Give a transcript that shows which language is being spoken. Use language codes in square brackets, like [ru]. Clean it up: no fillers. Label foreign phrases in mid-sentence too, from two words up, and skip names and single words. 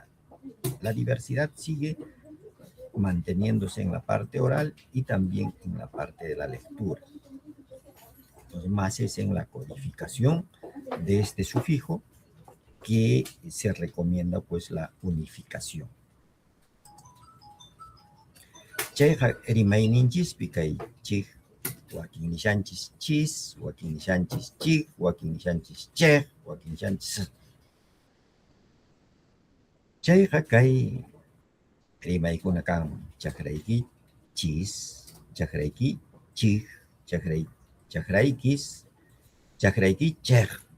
[es] La diversidad sigue manteniéndose en la parte oral y también en la parte de la lectura. Entonces, más es en la codificación de este sufijo que se recomienda pues la unificación. [qu] Chayqa rimayninchispi kay chik, wakin nishanchis chis, wakin nishanchis chik, wakin nishanchis chej, wakin nishanchis. Chayqa kay rimaykuna kan chakrayki chis, chakrayki chik, chakraykis, chakrayki chej.